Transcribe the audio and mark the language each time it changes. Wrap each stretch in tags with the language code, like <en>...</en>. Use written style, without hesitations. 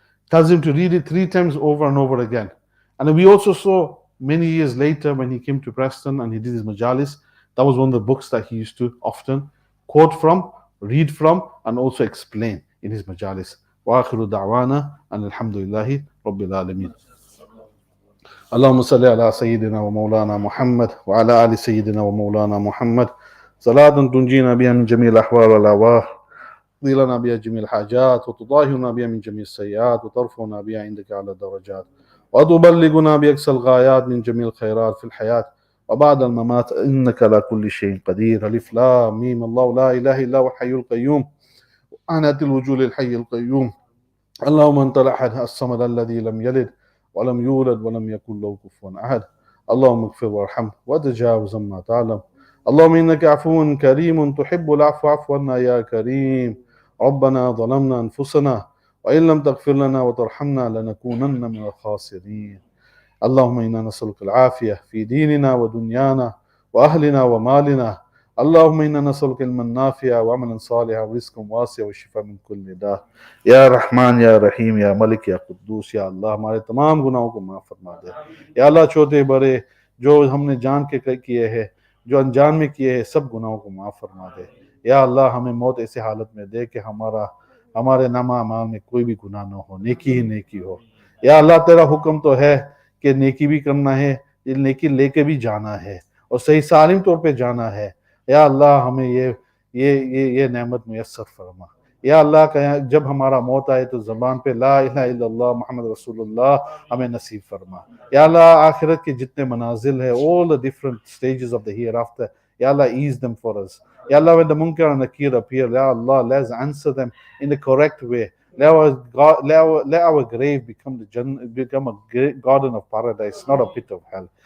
<en>Tells him to read it 3 times over and over again. And we also saw many years later when he came to Preston and he did his majalis, that was one of the books that he used to often quote from, read from, and also explain in his majalis.</en> <ar>Wa akhiru da'wana and alhamdulillahi rabbil alameen. اللهم صل على سيدنا ومولانا محمد وعلى آل سيدنا ومولانا محمد صلاة تنجينا بها من جميع الأحوال والأهوال، تقضي لنا بها جميع الحاجات، وتطهرنا بها من جميع السيئات، وترفعنا بها عندك على الدرجات، وتبلغنا بأقصى الغايات من جميع الخيرات في الحياة وبعد الممات، إنك على كل شيء قدير. ألف لام ميم. الله لا إله إلا هو الحي القيوم، وعنت الوجوه للحي القيوم. اللهم أنت الأحد الصمد الذي لم يلد ولم يولد ولم يكن له كفوا أحد. اللهم اغفر وارحم وتجاوز ما تعلم. اللهم إنك عفو كريم تحب العفو فاعف عنا يا كريم. ربنا ظلمنا أنفسنا وإن لم تغفر لنا وترحمنا لنكونن من الخاسرين. اللهم إنا نسألك العافية في ديننا ودنيانا وأهلنا ومالنا. اللهم إنا نسألك علما نافعا وعملا صالحا ورزقا واسعا والشفاء من كل داء.</ar> <hi>या रहमान या रहीम या मलिक या कुद्दूस या अल्लाह हमारे तमाम गुनाहों को माफ़ फरमा दे। या अल्लाह छोटे बड़े जो हमने जान के किए हैं, जो अनजान में किए हैं, सब गुनाहों को माफ़ फरमा दे। या अल्लाह हमें मौत ऐसे हालत में दे कि हमारे नामा अमाल में कोई भी गुनाह न हो, नेकी ही नेकी हो। या अल्लाह तेरा हुक्म तो है कि नेकी भी करना है, नेकी लेके भी जाना है और सही सालिम तौर पे जाना है। या अल्लाह हमें ये नेमत मुयस्सर फरमा। या अल्लाह का जब हमारा मौत आए तो ज़बान पे ला इलाहा इल्लल्लाह मुहम्मद रसूलुल्लाह हमें नसीब फरमा। या अल्लाह आखिरत के जितने मनाजिल है,</hi> <en>all the different stages of the hereafter, Ya Allah, ease them for us. Ya Allah, when the Munkar and Nakir appear, Ya Allah, let's answer them in the correct way. Let our grave become a garden of paradise, not a pit of hell.</en>